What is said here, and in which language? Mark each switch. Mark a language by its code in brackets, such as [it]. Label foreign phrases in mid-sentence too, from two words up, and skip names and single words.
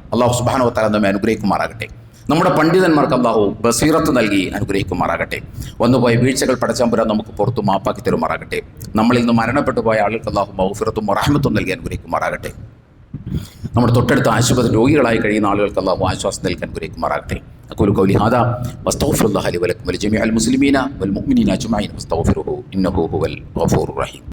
[ar] الله سبحانه وتعالى [ml] നമ്മെ അനുഗ്രഹിക്കുമാറാകട്ടെ. നമ്മുടെ പണ്ഡിതന്മാർക്ക് അള്ളാഹു ബസീറത്ത് നൽകി അനുഗ്രഹിക്കുമാറാകട്ടെ. വന്നുപോയ വീഴ്ചകൾ പടച്ചമ്പുരാൻ നമുക്ക് പുറത്തു മാപ്പാക്കി തരുമാറാകട്ടെ. നമ്മളിൽ നിന്ന് മരണപ്പെട്ടു പോയ ആളുകൾക്ക് അള്ളാഹു മഗ്ഫിറത്തും റഹ്മത്തും നൽകി അനുഗ്രഹിക്കുമാറാകട്ടെ. നമ്മുടെ തൊട്ടടുത്ത ആശുപത്രി രോഗികളായി കഴിയുന്ന ആളുകൾക്ക് അള്ളാഹു ആശ്വാസം നൽകി അനുഗ്രഹിക്കുമാറാകട്ടെ. [ar] أقول قولي هذا واستغفر الله لي ولكم ولجميع المسلمين والمؤمنين أجمعين واستغفروه إنه هو الغفور الرحيم.